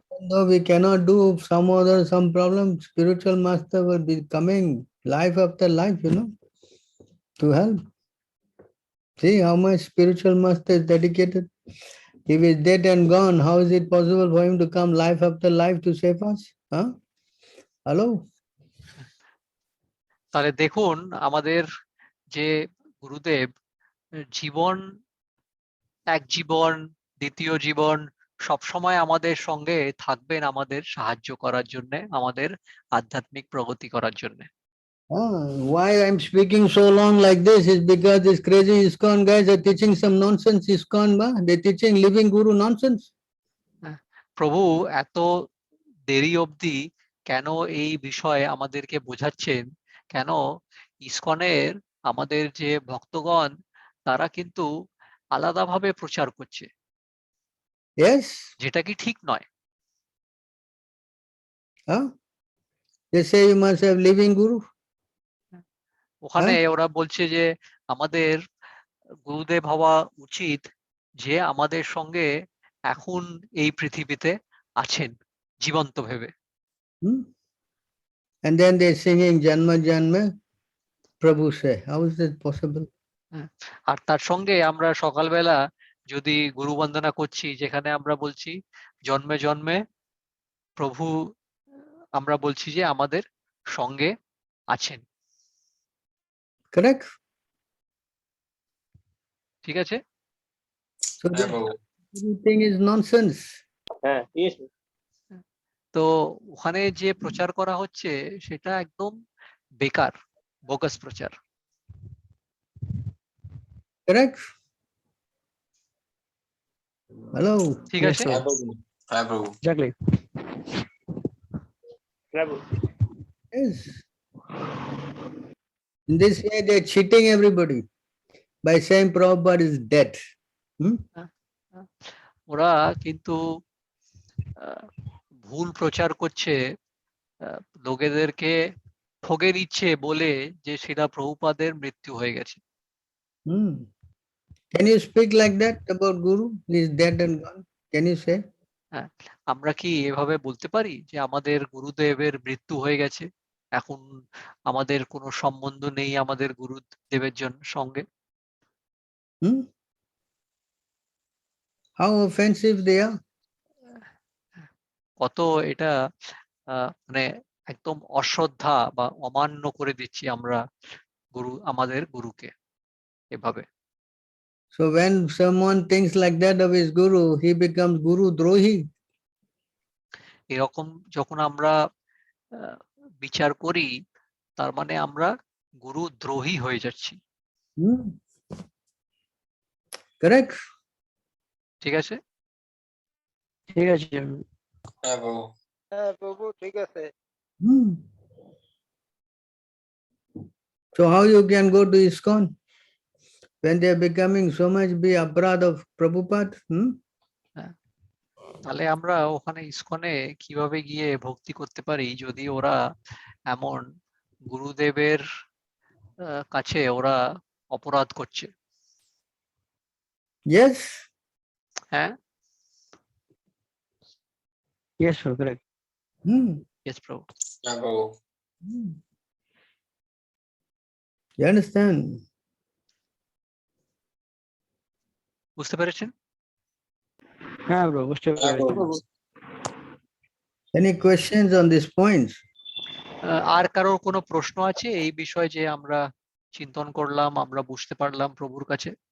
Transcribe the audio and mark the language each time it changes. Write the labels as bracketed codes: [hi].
[en] Though we cannot do some problem, spiritual master will be coming life after life, to help. See how much spiritual master is dedicated. If he is dead and gone, how is it possible for him to come life after life to save us? Huh? Hello? [bn] তাহলে দেখুন আমাদের যে গুরুদেব জীবন, এক জীবন, দ্বিতীয় জীবন সবসময় আমাদের সঙ্গে থাকবেন আমাদের সাহায্য করার জন্য, আমাদের আধ্যাত্মিক প্রগতি করার জন্য। [en] Why I'm speaking so long like this is because these crazy ISKCON guys are teaching some nonsense ISKCON, they're teaching living guru nonsense. [bn] প্রভু এত দেরি অবধি কেন এই বিষয়ে আমাদেরকে বোঝাচ্ছেন? কেন ইসকনের আমাদের যে ভক্তগণ তারা কিন্তু আলাদাভাবে প্রচার করছে, [en] Yes? [bn] যেটা কি ঠিক নয়। Huh? [en] They say you must have living guru. [bn] ওখানে ওরা বলছে যে আমাদের গুরুদেব হওয়া উচিত যে আমাদের সঙ্গে এখন এই পৃথিবীতে আছেন জীবন্ত ভেবে। Hmm? [en] And then they're singing Janma Janma Prabhu se. How is that possible? [bn] আর তার সঙ্গে আমরা সকালবেলা যদি গুরু বন্দনা করছি, যেখানে আমরা বলছি জন্মে জন্মে প্রভু, আমরা বলছি যে আমাদের সঙ্গে আছেন। [en] Correct? [bn] ঠিক আছে? [en] So this everything is nonsense. [bn] তো ওখানে যে প্রচার করা হচ্ছে সেটা একদম বেকার, বোগাস প্রচার। [en] Correct? Hello? [bn] ঠিক আছে? হ্যাঁ প্রভু। [en] Exactly. Yes. In this way they're cheating everybody by saying Prabhupada is dead. Hmm? [bn] ওরা কিন্তু ভুল প্রচার করছে, লোকেদেরকে ঠগে দিচ্ছে বলে যে সেটা প্রভুপাদের মৃত্যু হয়ে গেছে। Hmm. [en] Can you speak like that about Guru? He is dead and gone. Can you say? [bn] আমরা কি এভাবে বলতে পারি যে আমাদের গুরুদেবের মৃত্যু হয়ে গেছে, এখন আমাদের কোনো সম্বন্ধ নেই আমাদের গুরুদেবের সঙ্গে? Hmm? [en] How offensive they are. [bn] কত এটা মানে একদম অশ্রদ্ধা বা অমান্য করে দিচ্ছি আমরা আমাদের গুরুকে এভাবে। [en] So when someone thinks like that of his Guru, he becomes Guru Drohi. [bn] এরকম যখন আমরা বিচার করি তার মানে আমরা গুরু দ্রোহী হয়ে যাচ্ছি। Hmm? [en] Correct? [bn] ঠিক আছে? ঠিক আছে। হ্যাঁ প্রভু। হ্যাঁ প্রভু ঠিক আছে। [en] So how you can go to ISKCON? when they are becoming so much be aparad of Prabhupada? [bn] তাহলে আমরা ওখানে ইসকনে কিভাবে গিয়ে ভক্তি করতে পারি যদি ওরা এমন গুরুদেবের কাছে ওরা অপরাধ করছে? [en] Yes. [bn] হ্যাঁ, [en] Yes, sir, correct. yes, প্রভু। [bn] হ্যাঁ প্রভু। [en] You understand? [bn] বুঝতে পেরেছেন? হ্যাঁ bro, বুঝতে হ্যাঁ পেরেছি। প্রভু। [en] Any questions on these points? [bn] আর কারোর কোনো প্রশ্ন আছে এই বিষয়ে যে আমরা চিন্তন করলাম, আমরা বুঝতে পারলাম প্রভুর কাছে?